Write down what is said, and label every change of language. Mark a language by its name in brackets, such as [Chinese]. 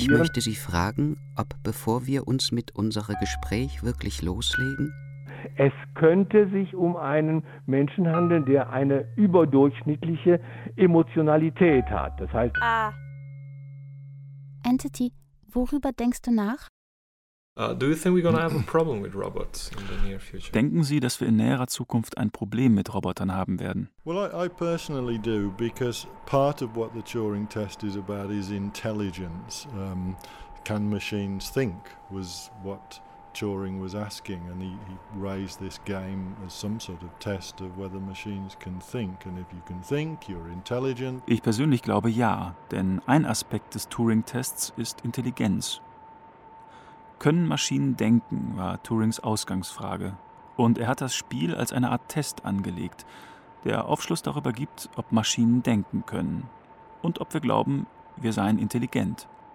[German] Ich möchte Sie fragen, ob bevor wir uns mit unserem Gespräch wirklich loslegen, es könnte sich um einen Menschen handeln, der eine überdurchschnittliche Emotionalität hat. Das heißt... Entity, worüber denkst du nach? [English] Do you think we're gonna have a problem with robots in the near future? [German] Denken Sie, dass wir in näherer Zukunft ein Problem mit Robotern haben werden? [English] Well, I personally do, because part of what the Turing test is about is intelligence. Can machines think was what... Turing was asking, and he raised this game as some sort of test of whether machines can think, and if you can think, you're intelligent. [German] Ich persönlich glaube ja, denn ein Aspekt des Turing-Tests ist Intelligenz. Können Maschinen denken, war Turings Ausgangsfrage. Und er hat das Spiel als eine Art Test angelegt, der Aufschluss darüber gibt, ob Maschinen denken können und ob wir glauben, wir seien intelligent.